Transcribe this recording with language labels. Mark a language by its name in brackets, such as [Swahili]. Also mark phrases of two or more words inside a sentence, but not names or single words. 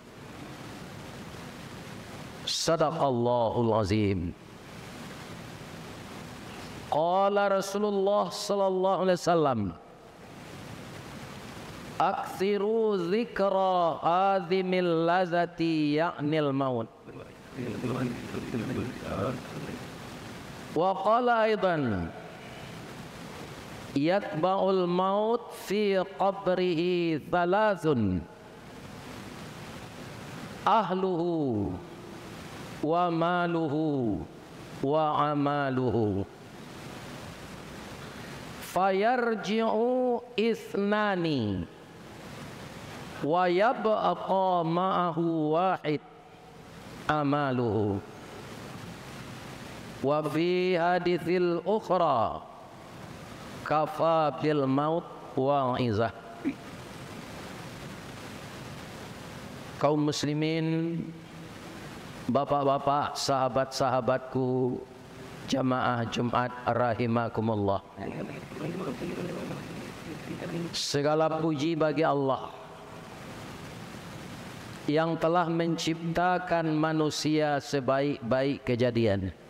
[Arabic] صدق الله العظيم. قال رسول الله صلى الله عليه وسلم, أكثروا ذكر هاذم اللذات يعني الموت. وقال أيضا يتبع الموت في قبره ثلاثة أهله وماله وعمله. فيرجع اثنان ويبقى معه واحد عمله. وفي حديث الأخرى كفى بالموت واعظا. [Indonesian] Kaum muslimin, bapak-bapak, sahabat-sahabatku, jamaah Jumat rahimakumullah. Segala puji bagi Allah yang telah menciptakan manusia sebaik-baik kejadian,